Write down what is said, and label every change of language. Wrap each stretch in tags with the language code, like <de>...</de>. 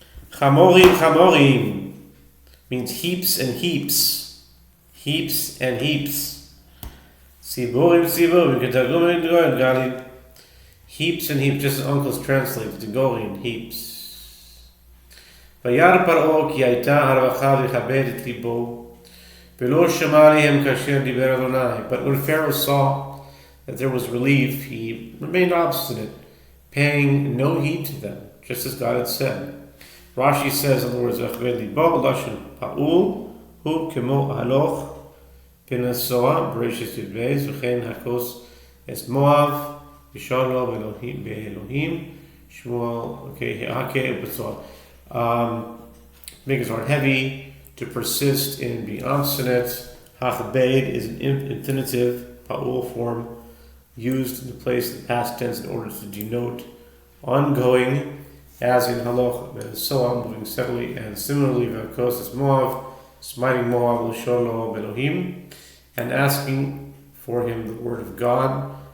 <en>Chamorim, chamorim means heaps and heaps. Heaps and heaps. Siborim, siborim, ketagum and galim. Heaps and heaps, just as uncles translate, the Gorin, heaps.</en> <he>וירא פרעה כי הייתה הרווחה לכבד את ליבו ולא שמע עליהם כאשר דיבר אדוני.</he> <en>But when Pharaoh saw that there was relief, he remained obstinate, paying no heed to them, just as God had said. Rashi says, in other words,</en> <he>לכבד ליבו, לשון פעול, הוא כמו הלוך ונסוע, בראשית י"ב, וכן הכוס את מואב, ושאלו באלוהים, שמואל, okay, ובצוע.</he> <en>Make his heart heavy, to persist in being obstinate. Hachabed is an infinitive pa'ul form used in the place of the past tense in order to denote ongoing, as in haloch and so on, moving steadily, and similarly v'akos is Moav, smiting Moab l'sholo Elohim, and asking for him the word of God.</en>